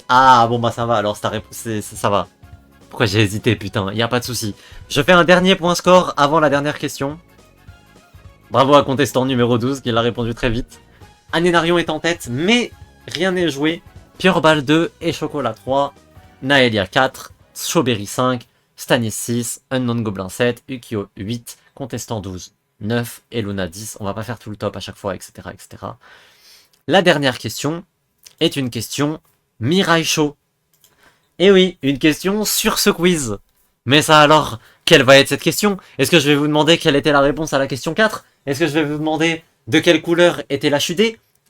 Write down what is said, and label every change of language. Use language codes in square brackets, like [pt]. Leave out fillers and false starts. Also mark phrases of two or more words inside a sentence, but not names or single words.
[fr] Ah bon bah ça va, alors ta réponse, ça va. Pourquoi j'ai hésité, putain, y a pas de souci. Je fais un dernier point score avant la dernière question. Bravo à contestant numéro 12 qui l'a répondu très vite. Anénarion est en tête, mais rien n'est joué. Pureball 2 et Chocolat 3. Naelia 4. Chauberry 5. Stanis 6. Unknown Goblin 7. Ukio 8. Contestant 12. 9. Et Luna 10. On va pas faire tout le top à chaque fois, etc. etc. La dernière question est une question Mirai Show. Et oui, une question sur ce quiz. Mais ça alors, quelle va être cette question? Est-ce que je vais vous demander quelle était la réponse à la question 4? Est-ce que je vais vous demander de quelle couleur était la chudée?